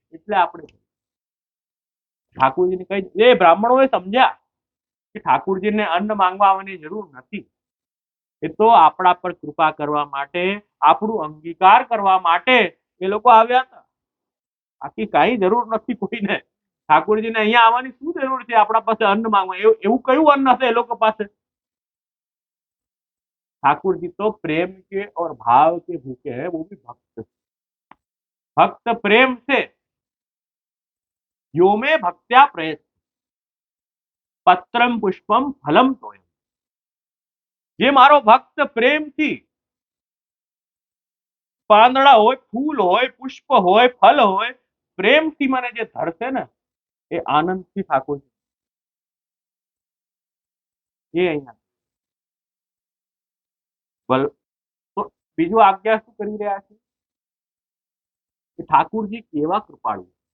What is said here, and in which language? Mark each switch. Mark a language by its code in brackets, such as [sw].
[gu] એટલે આપણે ઠાકોરજીને કઈ, એ બ્રાહ્મણોએ સમજ્યા કે ઠાકોરજીને અન્ન માંગવા આવવાની જરૂર નથી. એ તો આપણા પર કૃપા કરવા માટે, આપણું અંગીકાર કરવા માટે એ લોકો આવ્યા હતા. આખી કઈ જરૂર નથી કોઈને. ઠાકોરજીને અહીંયા આવવાની શું જરૂર છે આપણા પાસે અન્ન માંગવા? એવું કયું અન્ન હશે એ લોકો પાસે? [hi] ठाकुर जी तो प्रेम के और भाव के भूखे हैं, वो भी भक्त। भक्त प्रेम से [sa] यो में भक्त्या प्रयत पत्रम पुष्पम फलम तोयम. [gu] જે મારો ભક્ત પ્રેમથી પાંદડા હોય, ફૂલ હોય, પુષ્પ હોય, ફલ હોય, પ્રેમથી મને જે ધરશે ને એ આનંદથી ઠાકોરજી. એ અહીંયા તો બીજું આજ્ઞા શું કરી રહ્યા છે કે ઠાકુરજી કેવા કૃપાળુ